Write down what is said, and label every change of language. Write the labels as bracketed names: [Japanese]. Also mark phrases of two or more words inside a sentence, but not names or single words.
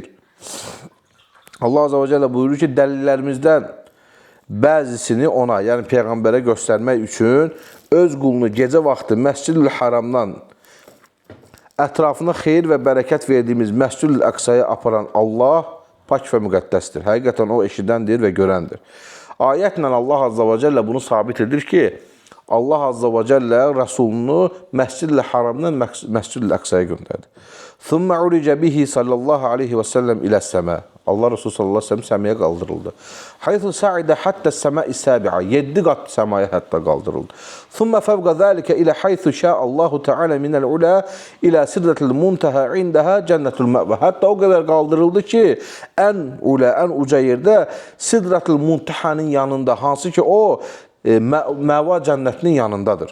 [Azerbaijani] Allah Azza və Cəllə buyurur ki, dəlillərimizdən bəzisini ona, yəni Peyğəmbərə göstərmək üçün öz qulunu gecə vaxtı Məscid-ül Haramdan ətrafına xeyir və bərəkət verdiyimiz Məscid-ül Əqsaya aparan Allah pak və müqəddəsdir. Həqiqətən o eşidəndir və görəndir. Ayətlə Allah Azza və Cəllə bunu sabit edir ki, Allah Azza və Cəllə Rəsulunu Məscid-ül Haramdan Məscid-ül Əqsaya göndərdi. [Arabic] ثم عرج به صلى الله عليه وسلم إلى السماء. [Azerbaijani] Allah Resulü [Arabic] صلى الله عليه وسلم [Azerbaijani] səməyə qaldırıldı. [Arabic] حيث صعد حتى السماء السابعة. [Azerbaijani] 7 qat səmaya hətta qaldırıldı. [Arabic] ثم فوق ذلك إلى حيث شاء الله تعالى من العلا إلى سدرة المنتهى عندها جنة المأوى. [Azerbaijani] Hətta o qədər qaldırıldı ki, ən uca yerdə sidratil muntəhənin yanında, hansı ki o məva cənnətinin yanındadır.